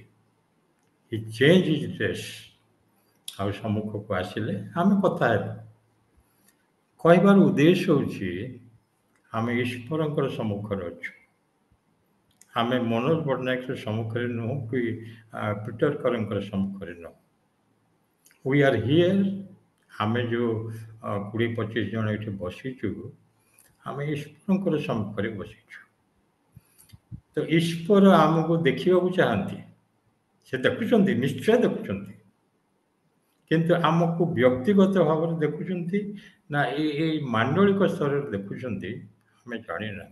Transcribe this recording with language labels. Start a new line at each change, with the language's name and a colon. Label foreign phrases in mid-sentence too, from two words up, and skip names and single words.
English: he change his dress.
Odia: ଆଉ ସମ୍ମୁଖକୁ ଆସିଲେ, ଆମେ କଥା ହେଲୁ। କହିବାର ଉଦ୍ଦେଶ୍ୟ ହେଉଛି ଆମେ ଈଶ୍ୱରଙ୍କର ସମ୍ମୁଖରେ ଅଛୁ। ଆମେ ମନୋଜ ପଟ୍ଟନାୟକର ସମ୍ମୁଖରେ ନୁହଁ କି ପିଟର କରଙ୍କର ସମ୍ମୁଖରେ ନୁହଁ।
English: We are here.
Odia: ଆମେ ଯେଉଁ 20-25 ଜଣ ଏଠି ବସିଛୁ, ଆମେ ଈଶ୍ୱରଙ୍କର ସମ୍ମୁଖରେ ବସିଛୁ। ତ ଈଶ୍ୱର ଆମକୁ ଦେଖିବାକୁ ଚାହାନ୍ତି। ସେ ଦେଖୁଛନ୍ତି, ନିଶ୍ଚୟ ଦେଖୁଛନ୍ତି, କିନ୍ତୁ ଆମକୁ ବ୍ୟକ୍ତିଗତ ଭାବରେ ଦେଖୁଛନ୍ତି ନା ଏଇ ମାଣ୍ଡଳିକ ସ୍ତରରେ ଦେଖୁଛନ୍ତି ଆମେ ଜାଣିନାହୁଁ।